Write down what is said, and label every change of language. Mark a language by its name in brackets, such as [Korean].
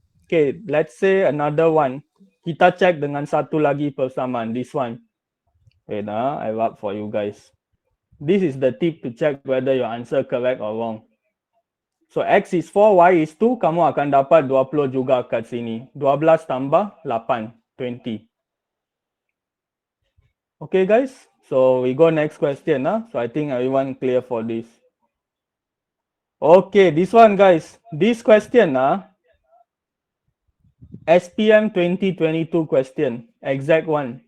[English] Okay, let's say another one. [Malay] Kita check dengan satu lagi persamaan. [English] This one. Wait, I rub for you guys. This is the tip to check whether your answer correct or wrong. So X is 4, Y is 2, [Malay] kamu akan dapat 20 juga kat sini. 12 tambah 8, 20. [English] Okay guys, so we go next question. So I think everyone clear for this. Okay, this one guys. This question, SPM 2022 question. Exact one.